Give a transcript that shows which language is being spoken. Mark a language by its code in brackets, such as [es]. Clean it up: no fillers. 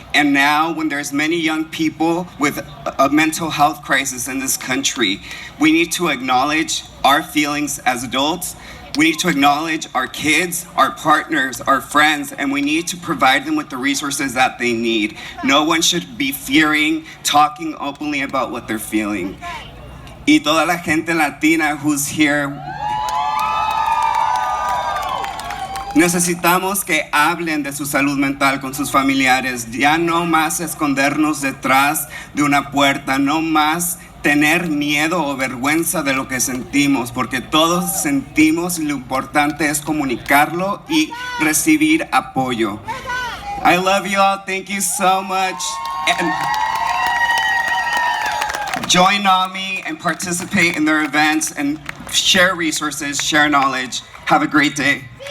[en] And now, when there's many young people with a mental health crisis in this country, we need to acknowledge our feelings as adults. We need to acknowledge our kids, our partners, our friends, and we need to provide them with the resources that they need. No one should be fearing talking openly about what they're feeling. [es] Y toda la gente latina [en] who's here, [es] necesitamos que hablen de su salud mental con sus familiares. Ya no más escondernos detrás de una puerta, no más tener miedo o vergüenza de lo que sentimos, porque todos sentimos y lo importante es comunicarlo y recibir apoyo. [en] I love you all. Thank you so much. And join NAMI and participate in their events and share resources, share knowledge. Have a great day.